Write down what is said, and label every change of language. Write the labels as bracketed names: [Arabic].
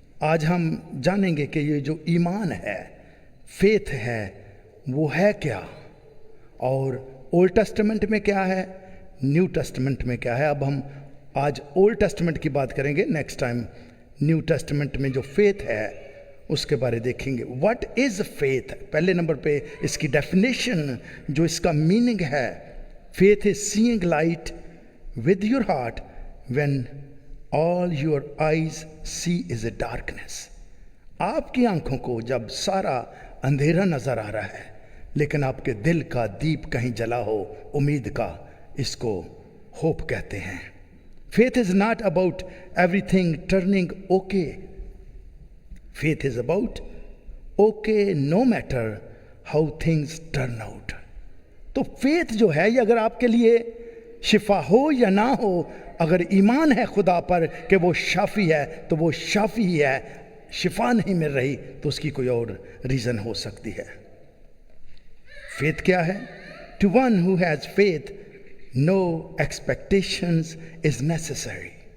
[Urdu] آج ہم جانیں گے کہ یہ جو ایمان ہے، فیتھ ہے، وہ ہے کیا، اور اولڈ ٹیسٹمنٹ میں کیا ہے، نیو ٹیسٹمنٹ میں کیا ہے. اب ہم آج اولڈ ٹیسٹمنٹ کی بات کریں گے، نیکسٹ ٹائم نیو ٹیسٹمنٹ میں جو فیتھ ہے اس کے بارے دیکھیں گے. [English] What is faith? [Urdu] پہلے نمبر پہ اس کی ڈیفینیشن، جو اس کا میننگ ہے. [English] Faith is seeing light with your heart when all your eyes see is a darkness. [Urdu] آپ کی آنکھوں کو جب سارا اندھیرا نظر آ رہا ہے لیکن آپ کے دل کا دیپ کہیں جلا ہو امید کا، اس کو ہوپ کہتے ہیں. [English] Faith is not about everything turning okay. Faith is about okay no matter how things turn out. [Urdu] تو فیتھ جو ہے، یہ اگر آپ کے لیے شفا ہو یا نہ ہو، اگر ایمان ہے خدا پر کہ وہ شافی ہے تو وہ شافی ہی ہے. شفا نہیں مل رہی تو اس کی کوئی اور ریزن ہو سکتی ہے. [English] Faith کیا ہے؟ To one who has faith no expectations is necessary.